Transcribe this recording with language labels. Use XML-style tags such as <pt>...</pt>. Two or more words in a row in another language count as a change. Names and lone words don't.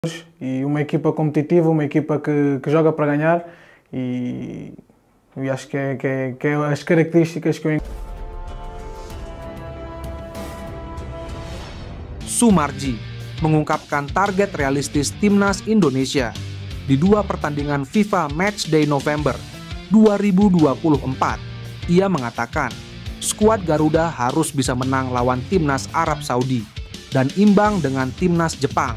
<pt>e uma equipa competitiva, uma equipa que joga para ganhar e acho que é as características que eu</pt> <id>Sumarji mengungkapkan target realistis timnas Indonesia di dua pertandingan FIFA Matchday November 2024. Ia mengatakan, skuad Garuda harus bisa menang lawan timnas Arab Saudi dan imbang dengan timnas Jepang.</id>